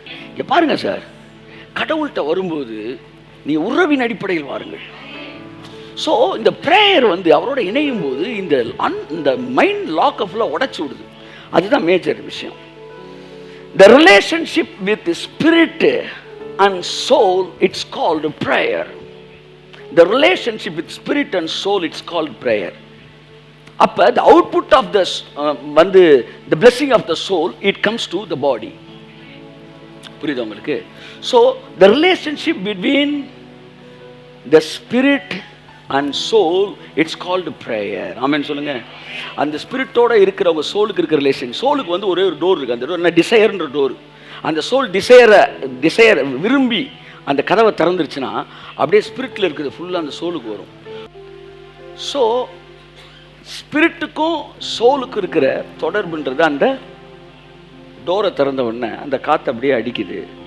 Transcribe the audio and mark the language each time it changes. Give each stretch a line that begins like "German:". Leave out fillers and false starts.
Tamil: இங்க பாருங்க சார், கடவுள்கிட்ட வரும்போது நீ உறவின் அடிப்படையில் வாருங்கள். ஸோ இந்த ப்ரேயர் அவரோட இணையும் போது இந்த மைண்ட் லாக்அப்ல உடைச்சு விடுது. அதுதான் மேஜர் விஷயம்.
English: The relationship with the spirit and soul, it's called prayer. The relationship with spirit and soul, it's called prayer.
Tamil: அப்ப
English: the output of the the blessing of the soul, it comes to the body.
Tamil: புரியுதா உங்களுக்கு?
English: So the relationship between the spirit and soul, it's called prayer.
Tamil: ஆமென் சொல்லுங்க. அந்த ஸ்பிரிட்டோட இருக்கிறவங்க சோலுக்கு இருக்கிற relation. சோலுக்கு ஒரே ஒரு door இருக்கு. அந்த டோர் என்ன? டிசையர்ன்ற டோர். அந்த சோல் டிசையர் விரும்பி அந்த கதவை திறந்துருச்சுன்னா அப்படியே ஸ்பிரிட்ல இருக்குது ஃபுல்லாக அந்த சோலுக்கு வரும். ஸோ ஸ்பிரிட்டுக்கும் சோலுக்கு இருக்கிற தொடர்புன்றது அந்த டோரை திறந்த உடனே அந்த காற்று அப்படியே அடிக்குது.